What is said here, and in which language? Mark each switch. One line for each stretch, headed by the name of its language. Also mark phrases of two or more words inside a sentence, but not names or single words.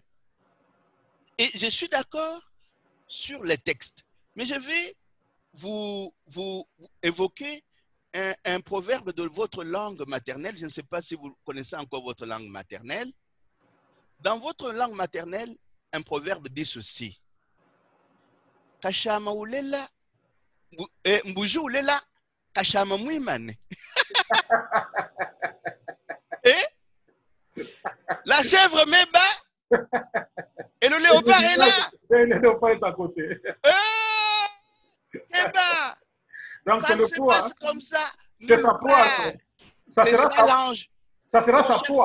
French: Et je suis d'accord sur les textes. Mais je vais vous évoquer un proverbe de votre langue maternelle. Je ne sais pas si vous connaissez encore votre langue maternelle. Dans votre langue maternelle, un proverbe dit ceci.
Luba-Lulua: Kashama ulela, mbuju ulela, kashama muimane.
French: Et la chèvre met bas et le léopard est là. Et le léopard est à côté. Eh ben, donc ça ne se passe comme ça. C'est sa foi. Ça sera sa foi.